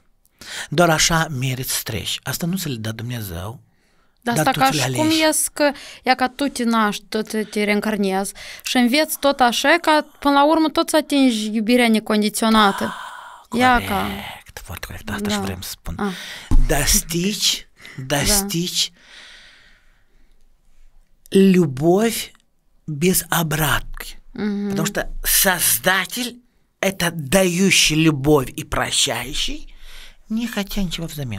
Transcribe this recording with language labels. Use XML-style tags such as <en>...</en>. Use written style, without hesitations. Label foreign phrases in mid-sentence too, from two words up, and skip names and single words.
<ro>Doar așa meriți să treci. Asta nu se le dă Dumnezeu. Dar asta ca și cum ies că, ia ca tu te naști, tot te reîncarnezi și înveți tot așa, ca până la urmă tot să atingi iubirea necondiționată. Corect, foarte corect. Asta și vrem să spun.</ro> <ru>Достичь любовь без обратки. Потому что Создатель – это дающий любовь и прощающий, не хотя ничего взамен.</ru>